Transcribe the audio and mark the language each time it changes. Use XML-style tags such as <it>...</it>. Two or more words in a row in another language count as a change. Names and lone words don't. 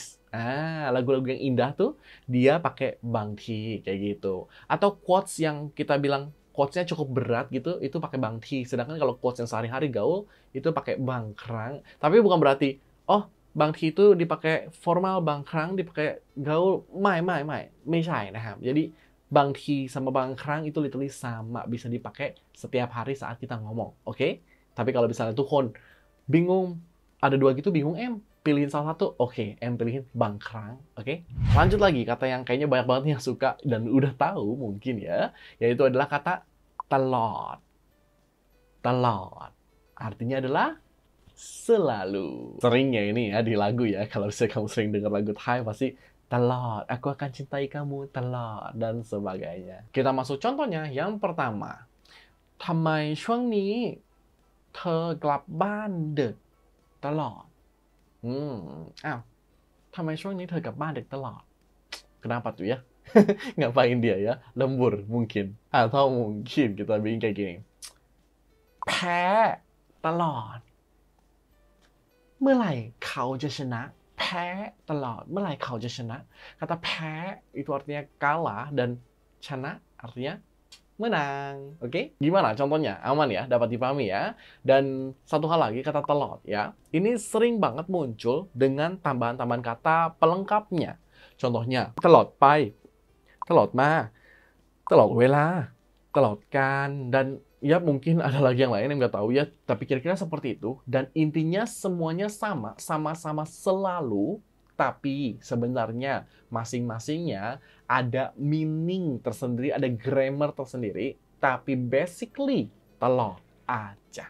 <id>Lagu-lagu yang indah tuh dia pakai</id> <th>บางที</th> <id>kayak gitu. Atau quotes yang kita bilang quotes-nya cukup berat gitu, itu pakai bang ti. Sedangkan kalau quotes yang sehari-hari gaul itu pakai</id> <th>บางครั้ง.</th> <id>Tapi bukan berarti</id> <th>บางที</th> <id>itu dipakai formal,</id> <th>บางครั้ง</th> <id>dipakai gaul.</id> <th>ไม่ใช่นะครับ.</th> <id>Jadi</id> <th>บางที</th> <id>sama</id> <th>บางครั้ง</th> <id>itu literally sama, bisa dipakai setiap hari saat kita ngomong. Oke? Tapi kalau misalnya tuh kon bingung, ada dua gitu bingung, pilihin salah satu. Oke, pilihin</id> <th>บางครั้ง.</th> <id>Oke? Lanjut lagi, kata yang kayaknya banyak banget yang suka dan udah tahu mungkin ya, yaitu adalah kata</id> <th>ตลอด ตลอด</th> <id>artinya adalah selalu. Seringnya ini ya di lagu ya, kalau misalnya kamu sering dengar lagu Thai pasti ตลอด aku akan cintai kamu ตลอด dan sebagainya. Kita masuk contohnya. Yang pertama,</id> <th>ทำไมช่วงนี้เธอกลับบ้านดึกตลอด ทำไมช่วงนี้เธอกลับบ้านดึกตลอด</th> <id>Kenapa tuh ya? Ngapain dia ya? Lembur mungkin. Atau mungkin kita bikin kayak gini.</id> <th>แพ้ตลอดเมื่อไหร่เขาจะชนะแพ้ตลอดเมื่อไหร่เขาจะชนะ</th> <id>kata แพ้ itu artinya kalah dan chana artinya menang. Oke? Gimana contohnya? Aman ya? Dapat dipahami ya? Dan satu hal lagi, kata telot ya. Ini sering banget muncul dengan tambahan-tambahan kata pelengkapnya. Contohnya,</id> <th>ตลอดไป ตลอดมา ตลอดเวลา ตลอดกาล,</th> <id>dan ya mungkin ada lagi yang lain yang nggak tahu ya, tapi kira-kira seperti itu. Dan intinya semuanya sama-sama selalu, tapi sebenarnya masing-masingnya ada meaning tersendiri, ada grammar tersendiri, tapi basically telot aja.</id>